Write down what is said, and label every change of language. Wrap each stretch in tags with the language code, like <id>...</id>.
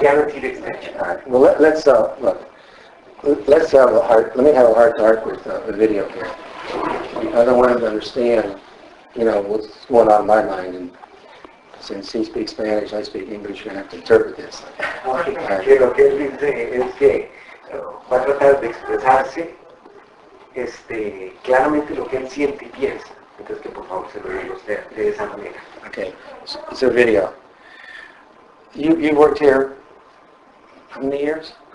<en>guaranteed extension. All right. Well, let's look. Let's have a heart. Let me have a heart-to-heart with the video here. I don't want him to understand, what's going on in my mind. And since he speaks Spanish, I speak English. You're going to have to interpret this.</en> <es>Que lo que él dice es que va a tratar de expresarse, claramente lo que él siente y piensa. Entonces que por favor se lo diga usted de esa manera.</es> <en>Okay. So video. You worked here how many years?</en>